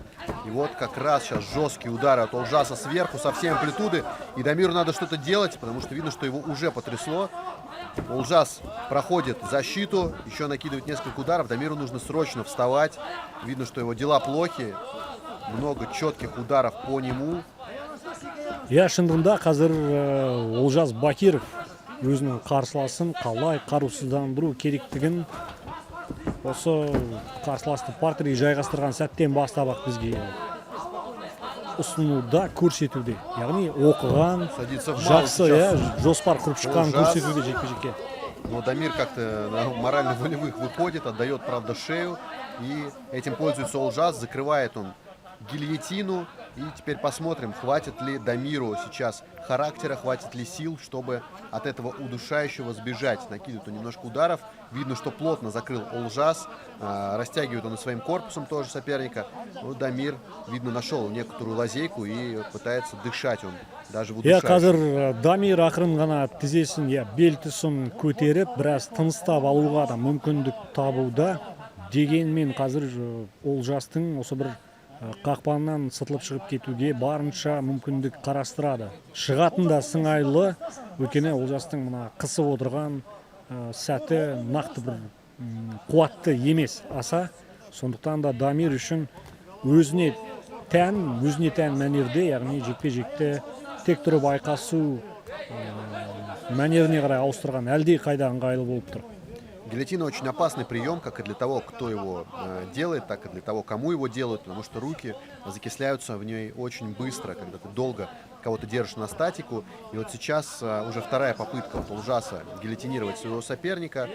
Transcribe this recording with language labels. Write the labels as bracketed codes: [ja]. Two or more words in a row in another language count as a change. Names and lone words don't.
[ru] И вот как раз сейчас жесткие удары от Олжаса сверху, со всей амплитуды, и Дамиру надо что-то делать, потому что видно, что его уже потрясло. Олжас проходит защиту, еще накидывает несколько ударов. Дамиру нужно срочно вставать. Видно, что его дела плохи. Много четких ударов по нему. [kk] Шындығында қазір Олжас Бакиров өзінің қарсыласын қалай қарусыздандыру керектігін осы қарсыласты партерге жайғастырған сәттен бастап-ақ бізге ұсынуда, көрсетуде. Яғни оқыған, жақсы жоспар құрып шыққан көрсетуде жекпе-жекке. [ru] Но Дамир как-то на морально-волевых выходит, отдает, правда, шею. И этим пользуется Олжас, закрывает он гильотину. И теперь посмотрим, хватит ли Дамиру сейчас характера, хватит ли сил, чтобы от этого удушающего сбежать. Накидывает он немножко ударов. Видно, что плотно закрыл Олжас. Растягивает он и своим корпусом тоже соперника. Но Дамир, видно, нашел некоторую лазейку и пытается дышать он даже в удушающем. [kk] Қазір Дамир ақырын ғана тізесін, бел тұсын көтеріп, біраз тыныстап алуға да мүмкіндік табуда. Дегенмен қазір Олжастың осы бір қақпаннан сытылып шығып кетуге барынша мүмкіндік қарастырады. Шығатын да сыңайлы, өйткені Олжастың мына қысып отырған сәті нақты бір қуатты емес аса. Сондықтан да Дамир үшін өзіне тән мәнерде, яғни жекпе-жекте тек тұрып айқасу мәнеріне қарай ауыстырған әлде қайда ыңғайлы болып тұр. [ru] Гильотина очень опасный прием, как и для того, кто его делает, так и для того, кому его делают, потому что руки закисляются в ней очень быстро, когда ты долго кого-то держишь на статику. И вот сейчас уже вторая попытка от Олжаса гильотинировать своего соперника.